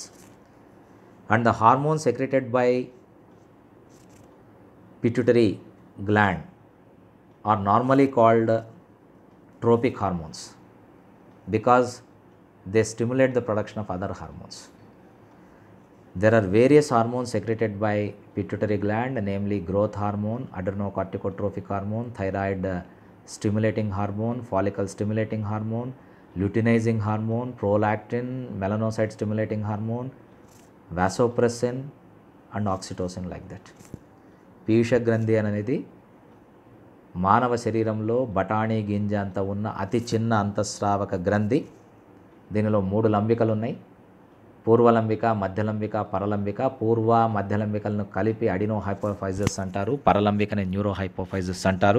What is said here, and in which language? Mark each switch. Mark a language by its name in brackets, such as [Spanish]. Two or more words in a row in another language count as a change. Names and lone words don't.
[English] And the hormones secreted by pituitary gland are normally called tropic hormones because they stimulate the production of other hormones. There are various hormones secreted by pituitary gland, namely growth hormone, adrenocorticotrophic hormone, thyroid stimulating hormone, follicle stimulating hormone, luteinizing hormone, prolactin, melanocyte stimulating hormone, vasopressin and oxytocin, like that. [Telugu] పీయూష గ్రంథి అనేది మానవ శరీరంలో బఠానీ గింజ అంత ఉన్న అతి చిన్న అంతఃస్రావక గ్రంథి. దీనిలో 3 లంబికలు ఉన్నాయి. పూర్వలంబిక, మధ్యలంబిక, పరలంబిక. పూర్వ మధ్యలంబికలను కలిపి అడినో హైపోఫైజస్ అంటారు, పరలంబికని న్యూరో హైపోఫైజస్ అంటారు.